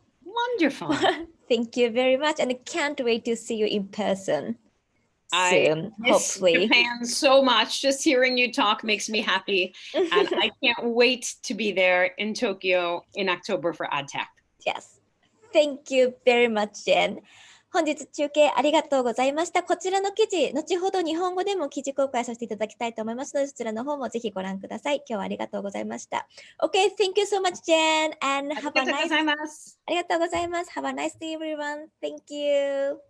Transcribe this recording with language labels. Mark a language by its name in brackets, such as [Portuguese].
[English] Wonderful. Thank you very much, and I can't wait to see you in person. soon, miss hopefully. Japan so much. Just hearing you talk makes me happy. And I can't wait to be there in Tokyo in October for AdTech. Yes. Thank you very much, Jen. [Japanese] 本日中継ありがとうございました。こちらの記事、後ほど日本語でも記事公開させていただきたいと思いますので、そちらの方もぜひご覧ください。今日はありがとうございました。 [English] Okay, thank you so much, Jen, and have a nice... [Japanese] ありがとうございます。 [English] Have a nice day, everyone. Thank you.